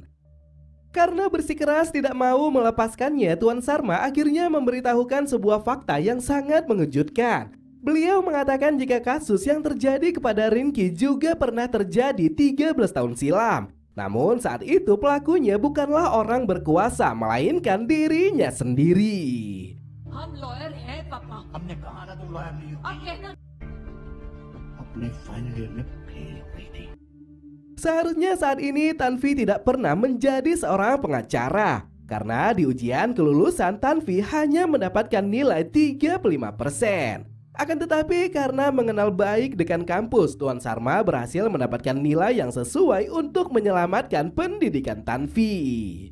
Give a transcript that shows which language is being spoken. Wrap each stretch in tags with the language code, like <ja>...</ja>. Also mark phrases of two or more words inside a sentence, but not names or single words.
<id>Karena bersikeras tidak mau melepaskannya, Tuan Sarma akhirnya memberitahukan sebuah fakta yang sangat mengejutkan. Beliau mengatakan jika kasus yang terjadi kepada Rinki juga pernah terjadi 13 tahun silam. Namun saat itu pelakunya bukanlah orang berkuasa, melainkan dirinya sendiri.</id> <hi>हम लॉयर हैं पापा। हमने कहा ना तुम लॉयर नहीं आप कहना अपने फाइनल ईयर में फेल हो गई थी।</hi> <id>Seharusnya saat ini Tanvi tidak pernah menjadi seorang pengacara. Karena di ujian kelulusan Tanvi hanya mendapatkan nilai 35%. Akan tetapi karena mengenal baik dekan kampus, Tuan Sarma berhasil mendapatkan nilai yang sesuai untuk menyelamatkan pendidikan Tanvi.</id>